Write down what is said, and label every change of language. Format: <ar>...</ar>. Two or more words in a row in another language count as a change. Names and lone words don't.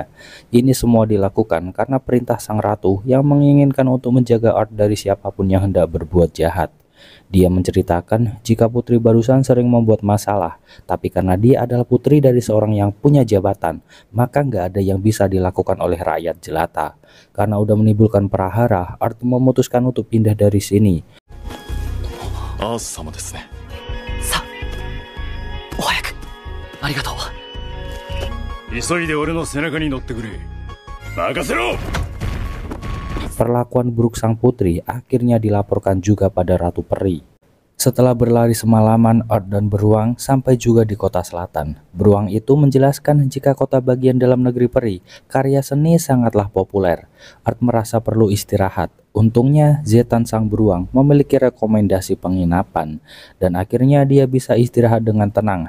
<id>Ini semua dilakukan karena perintah sang ratu yang menginginkan untuk menjaga Art dari siapapun yang hendak berbuat jahat. Dia menceritakan jika putri barusan sering membuat masalah, tapi karena dia adalah putri dari seorang yang punya jabatan, maka nggak ada yang bisa dilakukan oleh rakyat jelata. Karena udah menimbulkan prahara, Art memutuskan untuk pindah dari sini.</id> <ja>アース様ですね。さあお早く。ありがとう。急いで俺の背中に乗ってくれ。任せろ。</ja> <id>Perlakuan buruk sang putri akhirnya dilaporkan juga pada Ratu Peri. Setelah berlari semalaman, Art dan Beruang sampai juga di kota selatan. Beruang itu menjelaskan jika kota bagian dalam negeri peri, karya seni sangatlah populer. Art merasa perlu istirahat. Untungnya Zetan sang beruang memiliki rekomendasi penginapan, dan akhirnya dia bisa istirahat dengan tenang.</id>